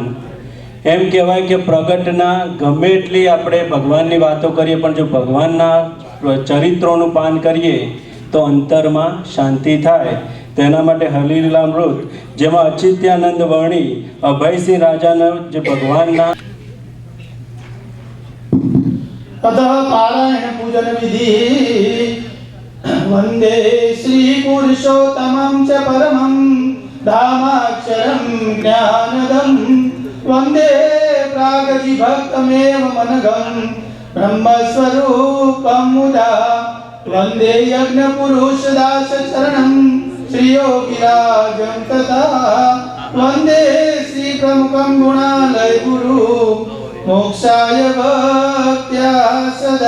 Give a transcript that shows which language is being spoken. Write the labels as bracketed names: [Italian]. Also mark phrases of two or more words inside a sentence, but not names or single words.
[Gujarati] એમ કહેવાય કે પ્રગટના ગમે એટલી આપણે ભગવાનની વાતો કરીએ પણ જો ભગવાનના ચરિત્રોનું પાન કરીએ તો અંતરમાં શાંતિ થાય. તેના માટે હરિલીલામૃત જેમાં અચિત્યાનંદ વર્ણી અભયસિંહ રાજાના જે ભગવાનના [Sanskrit] अतः पारायण पूजन विधि वंदे श्री पुरुषोत्तमं च परमं धामाक्षरं ज्ञानदं वंदे प्रागजि भक्तमेव मनगं ब्रह्मस्वरूपं मुदा वंदे यज्ञ पुरुष दास चरणं श्रीयोगिराजं तथा वंदे श्री प्रमुखं गुणालय गुरु मोक्षाय भक्त्या सदा.